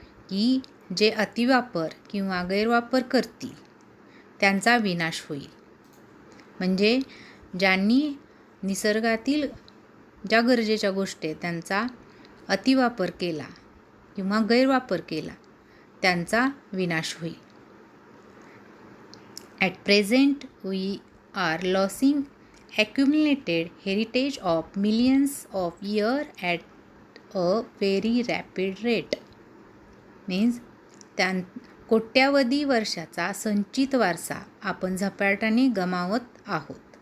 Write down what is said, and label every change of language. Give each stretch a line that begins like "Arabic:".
Marathi: की जे अतिवापर किंवा गैरवापर करतील त्यांचा विनाश होईल. म्हणजे ज्यांनी निसर्गातील ज्या गरजेच्या गोष्टी आहेत त्यांचा अतिवापर केला किंवा गैरवापर केला त्यांचा विनाश होईल.
English: At present we are losing accumulated heritage of millions of years at a very rapid rate.
Marathi: Means कोट्यावधी वर्षाचा संचित वारसा आपण झपाट्याने गमावत आहोत.